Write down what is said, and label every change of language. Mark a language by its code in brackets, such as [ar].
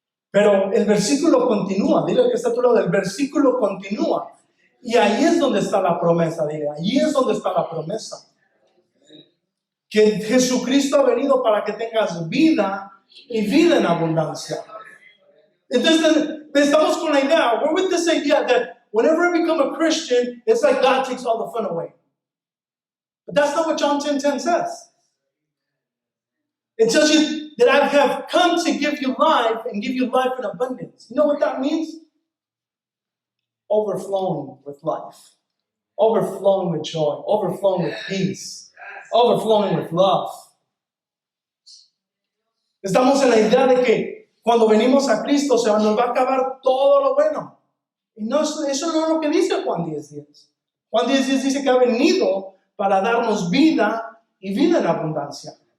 [es] Pero el versículo continúa, dile al que está a tu lado, el versículo continúa. Y ahí es donde está la promesa, dile, ahí es donde está la promesa. Que Jesucristo ha venido para que tengas vida y vida en abundancia. Entonces, estamos con la idea, [en] we're with this idea that whenever I become a Christian, it's like God takes all the fun away. But that's not what John 10:10 says. It tells you that I have come to give you life and give you life in abundance. You know what that means? Overflowing with life, overflowing with joy, overflowing with peace, overflowing with love. [es] Estamos en la idea de que cuando venimos a Cristo se nos va a acabar todo lo bueno. Y no, eso no es lo que dice Juan 10:10. Juan 10:10 dice que ha venido para darnos vida y vida en abundancia.